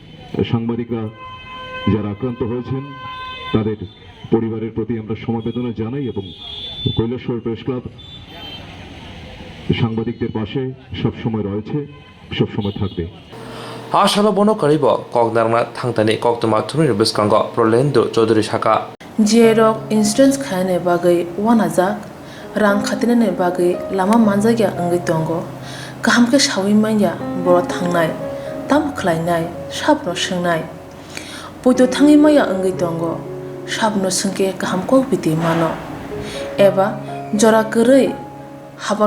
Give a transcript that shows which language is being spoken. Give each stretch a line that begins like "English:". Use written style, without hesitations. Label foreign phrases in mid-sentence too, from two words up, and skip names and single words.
Bangla: সাংবাদিকরা যারা আক্রান্ত হয়েছেন তাদের পরিবারের প্রতি আমরা সমবেদনা জানাই এবং কৈলাসহর প্রেস ক্লাব সাংবাদিকদের পাশে সবসময় রয়েছে, সবসময় থাকবে।
Kok Borok: আশালা বন করিব ককদারনা থাংতানি কক্তমা থুমির বিস্কাঙ্গ প্রলেন্দ্র চৌধুরী শাখা
Bodo: जेरक इन्सुरेन्स खाने बागै वानाजाक रां खातिने बागै लामा मानजागिया अंगै दंगो गाहामके सावै माइया बर' थांनाय ताम खलायनाय साबनो सोंनाय बयदो थाङै माइया अंगै दंगो साबनो सोंके गाहामको बिदि मानो एबा जरा गोरै हाबा